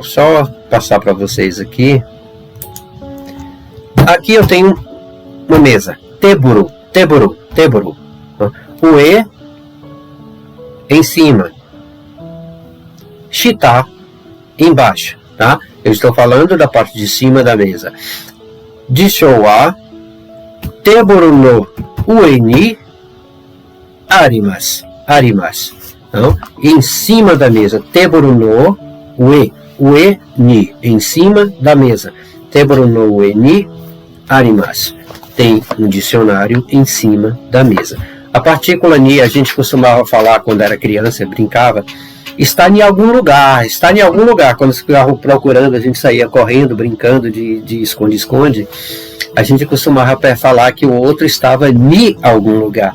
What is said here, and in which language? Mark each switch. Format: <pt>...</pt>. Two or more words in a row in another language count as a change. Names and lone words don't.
<pt>Só passar para vocês aqui. Aqui eu tenho uma mesa, teburu. O E em cima, shita embaixo, tá? Eu estou falando da parte de cima da mesa.</pt> <ja>辞書はテーブルの上にあります.</ja> <pt>Então, em cima da mesa,</pt> <ja>テーブルの上に,</ja> <pt>em cima da mesa,</pt> <ja>テーブルの上にあります.</ja> <pt>Tem um dicionário em cima da mesa. A partícula ni, a gente costumava falar quando era criança, brincava, está em algum lugar. Quando você ficava procurando, a gente saía correndo, brincando de esconde-esconde. A gente costumava falar que o outro estava em algum lugar.</pt>